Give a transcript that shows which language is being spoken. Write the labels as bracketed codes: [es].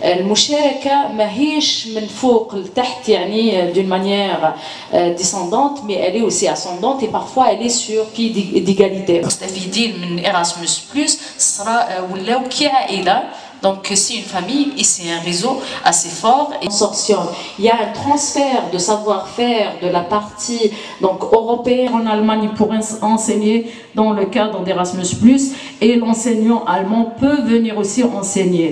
[ar] المشاركة ماهيش من فوق لتحت يعني [fr] d'une manière descendante, mais elle est aussi ascendante et parfois elle est sur pied d'égalité. [ar] مستفيدين من Erasmus+, صرا ولاو كي عائلة. [fr] Donc c'est une famille et c'est un réseau assez fort. Et consortium, il y a un transfert de savoir-faire de la partie donc européenne en Allemagne pour enseigner dans le cadre d'Erasmus+, et l'enseignant allemand peut venir aussi enseigner.